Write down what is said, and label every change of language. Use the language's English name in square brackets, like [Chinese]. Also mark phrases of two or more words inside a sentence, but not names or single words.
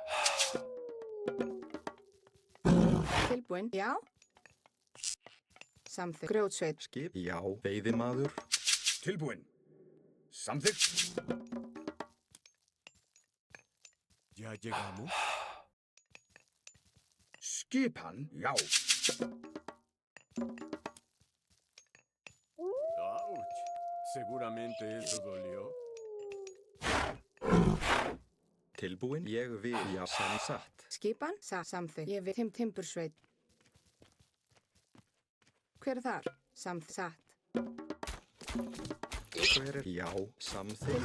[Icelandic] Tilbúinn. Já. Samþykkt. Grjótsveit. Skip. Já. Veiðimaður. Tilbúinn. Samþykkt. [Spanish] Ya llegamos. [Icelandic] Skipan. Já. Ouch. [Spanish] Seguramente eso dolió. [Icelandic] Tilbúinn. Ég vil. Já. Samsatt. Skipan? Satt. Samþykkt. Ég vil timbursveit. Hver er þar? Samþykkt. Satt. Hver er? Já. Samþykkt.